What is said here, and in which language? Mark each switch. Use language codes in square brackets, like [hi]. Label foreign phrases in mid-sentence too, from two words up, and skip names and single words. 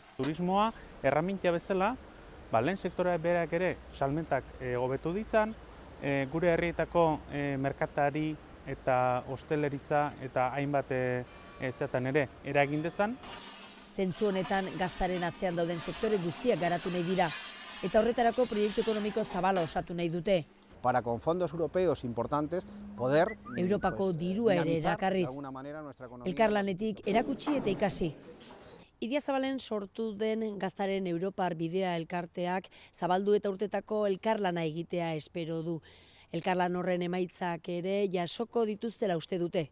[eu] Turismoa erramintia bezala, lehen sektorea berak ere salmentak hobetu ditzan, gure herrietako merkatari eta hosteleritza eta hainbat zeatan ere eragin dezan. Zentzu honetan gaztaren atzean dauden sektore guztiak garatu nahi dira eta horretarako proiektu ekonomiko zabala osatu nahi dute. [es] Para con fondos europeos importantes poder [eu] Europako dirua ere erakarriz, elkarlanetik erakutsi eta ikasi. Idiazabalen sortu den gaztaren Europar bidea elkarteak zabaldu eta urtetako elkarlana egitea espero du. Elkarlan horren emaitzak ere jasoko dituztela uste dute.